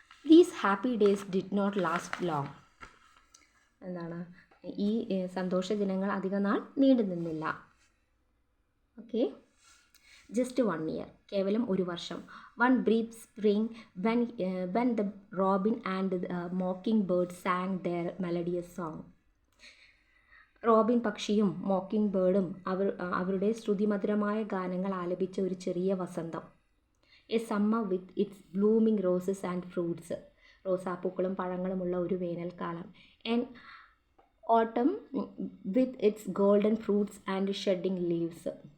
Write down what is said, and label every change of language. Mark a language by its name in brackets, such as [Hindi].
[English] These happy days did not last long. എന്താണ്? [Malayalam] ഈ സന്തോഷ ദിനങ്ങൾ അധികം നാൾ നീണ്ടു നിന്നില്ല. ഓക്കെ, [English] just 1 year, [Malayalam] കേവലം ഒരു വർഷം. [English] One brief spring when the robin and the mockingbird sang their melodious song. [Malayalam] Robin പക്ഷിയും mocking ബേർഡും അവരുടെ ശ്രുതിമധുരമായ ഗാനങ്ങൾ ആലപിച്ച ഒരു ചെറിയ വസന്തം. [English] A summer with its blooming roses and fruits. [Malayalam] റോസാപ്പൂക്കളും പഴങ്ങളുമുള്ള ഒരു വേനൽക്കാലം. [English] An autumn with its golden fruits and shedding leaves.